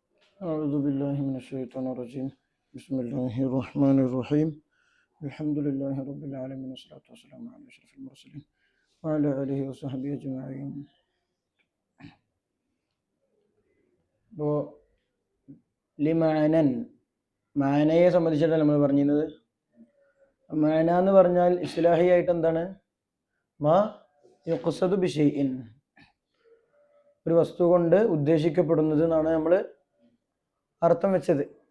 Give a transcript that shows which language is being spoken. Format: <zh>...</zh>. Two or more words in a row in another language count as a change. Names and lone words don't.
<ar>أعوذ بالله من الشيطان الرجيم. بسم الله الرحمن الرحيم. الحمد لله رب العالمين والصلاة والسلام على أشرف المرسلين وعلى آله وصحبه أجمعين.</ar> <ml>അപ്പോൾ ലിമാനൻ മാനയെ സംബന്ധിച്ചിട്ടാണ് നമ്മൾ പറഞ്ഞിരുന്നത്. മാന എന്ന് പറഞ്ഞാൽ ഇസ്ലാഹിയായിട്ട് എന്താണ്?</ml> <ar>ما يقصد بشيء,</ar> <ml>ഒരു വസ്തു കൊണ്ട് ഉദ്ദേശിക്കപ്പെടുന്നത് എന്നാണ് നമ്മൾ അർത്ഥം വെച്ചത്.</ml>